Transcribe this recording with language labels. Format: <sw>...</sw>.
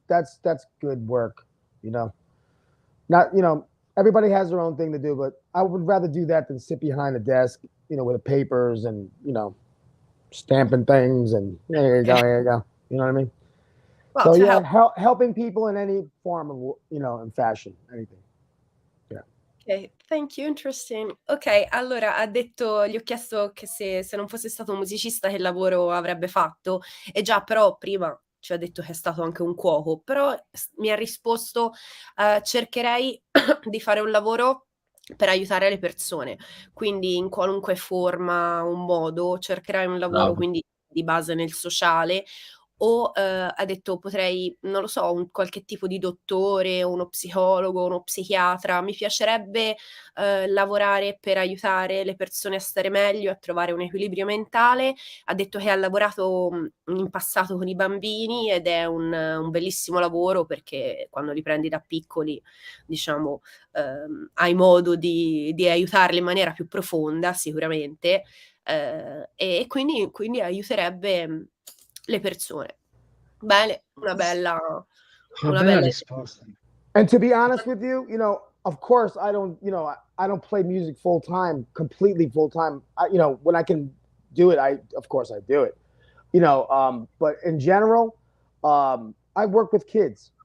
<en>That's good work, Not, everybody has their own thing to do, but I would rather do that than sit behind a desk, with the papers and, stamping things and here you go. You know what I mean? Well, So yeah, helping people in any form of, in fashion, anything. Yeah. Ok, thank you, interesting.</en> <it>Ok, allora gli ho chiesto che se non fosse stato un musicista che lavoro avrebbe fatto, e già però prima ci ha detto che è stato anche un cuoco, però mi ha risposto cercherei di fare un lavoro per aiutare le persone, quindi in qualunque forma o modo cercherai un lavoro. Bravo. Quindi di base nel sociale, o ha detto potrei, non lo so, qualche tipo di dottore, uno psicologo, uno psichiatra. Mi piacerebbe lavorare per aiutare le persone a stare meglio, a trovare un equilibrio mentale. Ha detto che ha lavorato in passato con i bambini ed è un bellissimo lavoro, perché quando li prendi da piccoli, diciamo, hai modo di aiutarli in maniera più profonda sicuramente, e quindi aiuterebbe le persone. Bene, una bella risposta.</it> <en>And to be honest with you, you know, of course, I don't play music full time, completely full time. You know, when I can do it, of course I do it. You know, but in general, I work with kids.</en>